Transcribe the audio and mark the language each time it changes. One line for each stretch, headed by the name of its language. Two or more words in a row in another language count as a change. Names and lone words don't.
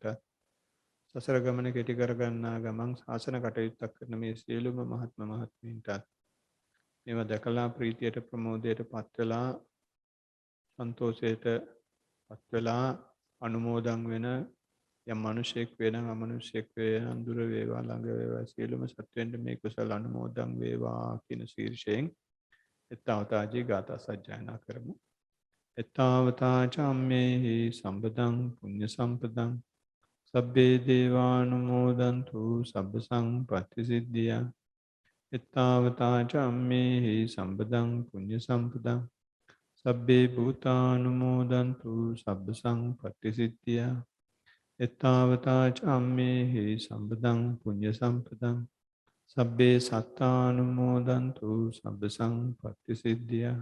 Sinhala: සසර ගමන කෙටි කර ගන්නා ගමන් ශාසන කටයුත්තක් කරන මේ සියලුම මහත්ම මහත්මීන්ටත් මේවා දැකලා ප්‍රීතියට ප්‍රමෝදයට පත් වෙලා සන්තෝෂයට පත් වෙලා අනුමෝදන් වෙන යම් මිනිසෙක් වෙනම් අමනුෂ්‍යෙක් වෙනම් දුර වේවා ළඟ වේවා සියලුම සත්වෙන්ට මේ කුසල අනුමෝදන් වේවා කියන ශීර්ෂයෙන් එත්තාවතාජී ගාථා සජ්ජායනා කරමු.
Pali: එත්තාවතා චම්මේහි සම්පදං පුඤ්ඤ සම්පදං සබ්බේ දේවානුමෝදන්තු සබ්බ සංපත්ති සිද්ධියා. එත්තාවතා චම්මේහි සම්පදං පුඤ්ඤ සම්පදං සබ්බේ භූතානුමෝදන්තු සබ්බ සංපත්ති සිද්ධියා. එත්තාවතා චම්මේහි සම්පදං පුඤ්ඤ සම්පදං සබ්බේ සත්තානුමෝදන්තු සබ්බ සංපත්ති සිද්ධියා.